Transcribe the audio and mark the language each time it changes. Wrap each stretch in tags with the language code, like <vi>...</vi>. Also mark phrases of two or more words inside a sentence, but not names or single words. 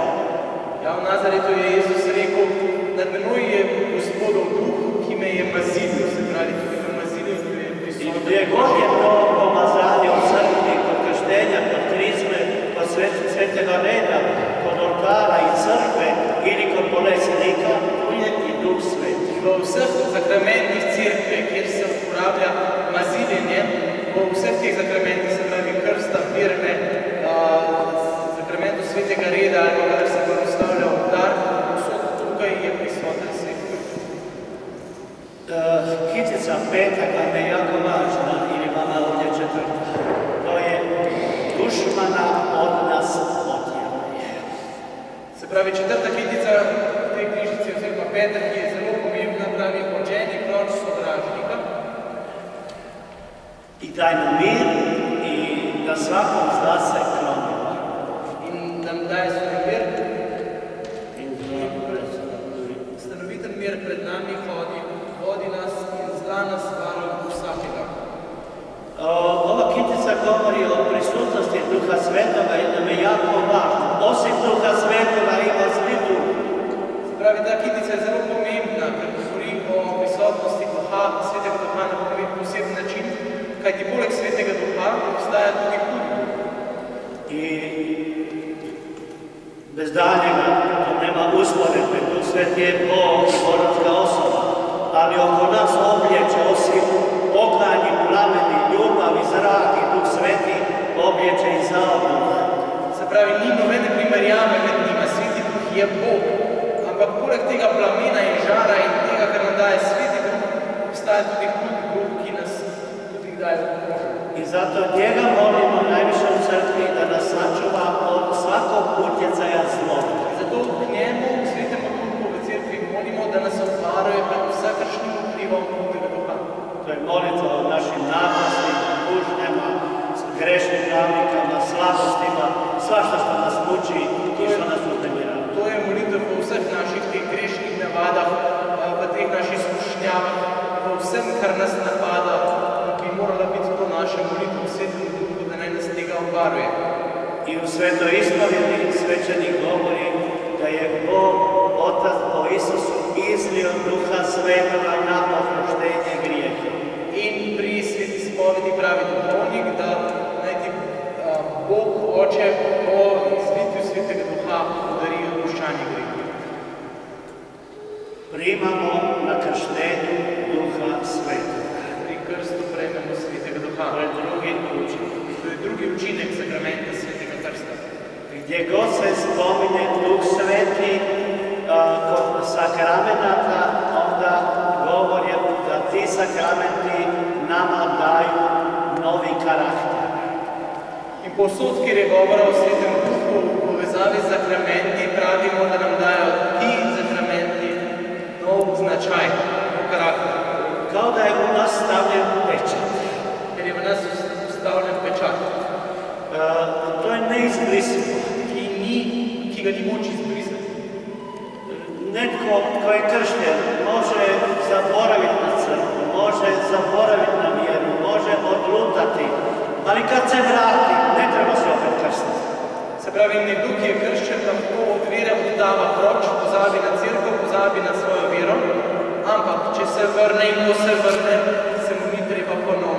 <sl>Ja, v Nazaretu je Jezus rekel, nad menoj je Gospodov Duh, ki me je mazilil, se pravi, ki me mazilil, ki me je prisoten.</sl> <hr>I gdje god je to pomazanje u crkvi, kod krštenja, kod krizme, kod svetega reda, kod oltara i crkve ili kod bolesnika, tu je i Duh Sveti.</hr> <sl>V vseh zakramentih cerkve, kjer se uporablja maziljenje, v vseh teh zakramentih, se pravi krsta, firme, zakramentu svetega reda ali kada se postavlja oltar, vsod tukaj je prisoten Sveti Duh.</sl> <hr>Kitica peta vam je jako važna ili vama ovdje četvrta. To je dušmana od nas otjeruje.</hr> <sl>Se pravi, četrta kitica v tej knjižici oziroma peta, ki je zelo pomembna, pravi odženi proč sovražnika.</sl> <hr>I daj nam mir i da svakom zla se klonimo.</hr> <sl>In nam daje svoj mir. Stanoviten mir pred nami vodi nas in zla nas varuje od vsakega.</sl> <hr>Ova kitica govori o prisutnosti Duha Svetoga i nam je jako važno. Osim Duha Svetoga ima zli duh.</hr> <sl>Se pravi, ta kitica je zelo pomembna, ker govori o prisotnosti Duha, Svetega Duha na poseben način, kajti poleg Svetega Duha obstaja tudi hud duh.</sl> <hr>I bez daljega, to nema usporedbe, Duh Sveti je Bog, božanska osoba, ali oko nas oblječe osim ognjeni, plameni, ljubav i zrak i Duh Sveti oblječe i zaoduh.</hr> <sl>Se pravi, ni nobene primerjave med njima, Sveti Duh je Bog, ampak poleg tega plamena in žara in tega, kar nam daje Sveti Duh, obstaja tudi hud duh, ki nas tudi daje obrožen.</sl> <hr>I zato njega molimo najviše u crkvi da nas sačuva od svakog utjecaja zloga.</hr> <sl>Zato k njemu, Svetemu Duhu v cerkvi, molimo, da nas obvaruje pred vsakršnim vplivom Svetega Duha.</sl> <hr>To je molitva o našim napastima, kužnjama, grešnim navikama, slabostima, svašta što nas muči i što nas uznemirava.</hr> <sl>To je molitev po vseh naših teh grešnih navadah, v teh naših skušnjavah, po vsem, kar nas napada, bi morala biti to naša molitev v Svetem Duhu, da naj nas tega obvaruje.</sl> <hr>I u svetoj ispovjedi svećenik govori da je Bog, Otac po Isusu izlio Duha Svetoga na oproštenje grijeha.</hr> <sl>In pri sveti spovedi pravi duhovnik, da naj ti Bog Oče po izlitju Svetega Duha podari odpuščanje grehov.</sl> <hr>Primamo na krštenju Duha Svetoga.</hr> <sl>Pri krstu prejmemo Svetega Duha. To je drugi učinek. To je drugi učinek sakramenta Svetega Krsta.</sl> <hr>Gdje god se spominje Duh Sveti kod sakramenata, onda govori da ti sakramenti nama daju novi karakter.</hr> <sl>In posod, kjer je govora o Svetem Duhu v povezavi z sakramenti, pravimo, da nam dajo ti sakramenti nov značaj, nov karakter.</sl> <hr>Kao da je u nas stavljen pečat.</hr> <sl>Ker je v nas stavljen pečat.</sl> <hr>To je neizbrisivo.</hr> <sl>Ki ga ni moč izbrisati.</sl> <hr>Netko ko je kršten može zaboraviti na crkvu, može zaboraviti na vjeru, može odlutati, ali kad se vrati, ne treba se opet krstiti.</hr> <sl>Se pravi, nekdo, ki je krščen, lahko od vere oddava proč, pozabi na cerkev, pozabi na svojo vero, ampak če se vrne in ko se vrne, se mu ni treba ponoviti</sl>